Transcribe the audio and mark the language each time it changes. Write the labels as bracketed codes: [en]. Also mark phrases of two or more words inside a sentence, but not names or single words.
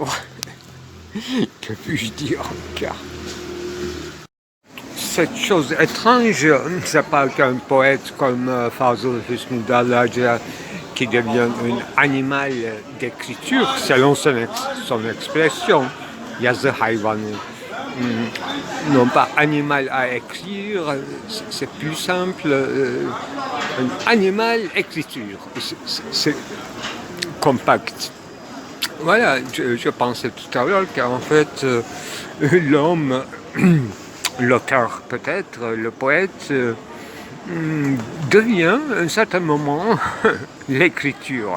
[fr] Que puis-je dire encore? Cette chose étrange, c'est pas qu'un poète comme Fazıl Hüsnü Darlacı qui devient un animal d'écriture, selon son expression, [tr] yazı hayvanı. [fr] Non pas animal à écrire, c'est plus simple, un animal écriture, c'est compact. Voilà, je pensais tout à l'heure qu'en fait, l'homme, l'auteur peut-être, le poète, devient à un certain moment l'écriture.